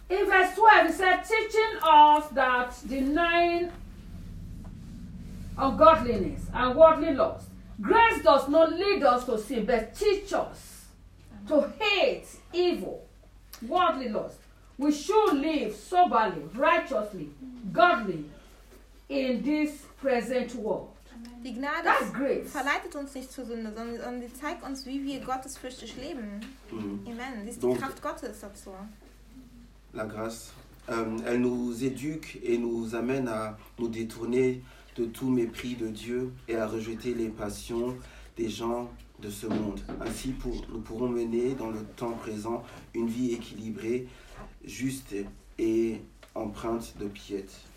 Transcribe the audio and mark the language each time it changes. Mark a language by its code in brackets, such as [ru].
[en] In verse 12, it says, teaching us that denying ungodliness and worldly lusts, grace does not lead us to sin, but teach us to hate evil, worldly lusts. We should live soberly, righteously, godly in this present world. [de] Die Gnade [en] That's grace. [de] Verleitet uns nicht zur Sünde, sondern sie zeigt uns, wie wir gottesfürchtig leben. Amen. Sie ist die Kraft Gottes dazu. [fr] La grâce. Elle nous éduque et nous amène à nous détourner de tout mépris de Dieu et à rejeter les passions des gens de ce monde. Ainsi, nous pourrons mener dans le temps présent une vie équilibrée, juste et empreinte de piété.